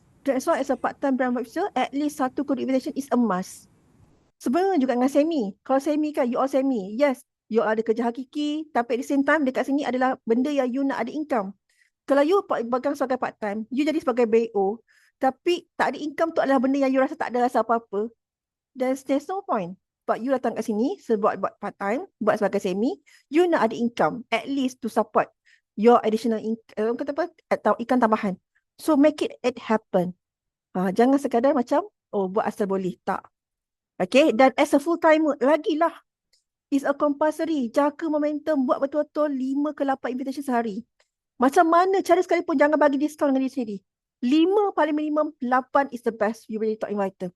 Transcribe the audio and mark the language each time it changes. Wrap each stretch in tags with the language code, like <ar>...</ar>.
<en>That's why as a part-time brand officer, at least satu code invitation is a must.</en> <ms>Sebenarnya juga dengan semi. Kalau semi kan, you all semi. Yes, you all ada kerja hakiki, tapi at the same time dekat sini adalah benda yang you nak ada income. Kalau you pegang sebagai part-time, you jadi sebagai BO, tapi tak ada income tu adalah benda yang you rasa tak ada rasa apa-apa,</ms> <en>there's no point.</en> <ms>But you datang kat sini buat part-time, buat sebagai semi, you nak ada income</ms> <en>at least to support your additional</en> <ms>kata apa, atau ikan tambahan.</ms> <en>So make it happen.</en> <ms>Jangan sekadar macam buat asal boleh, tak. Okay, dan as a full timer lagilah, is a compulsory, jaga momentum, buat betul-betul 5 ke 8 invitation sehari. Macam mana cara sekalipun jangan bagi diskaun dengan diri sendiri.</ms> <en>5</en> <ms>paling minimum,</ms> <en>8 is the best you really top inviter.</en>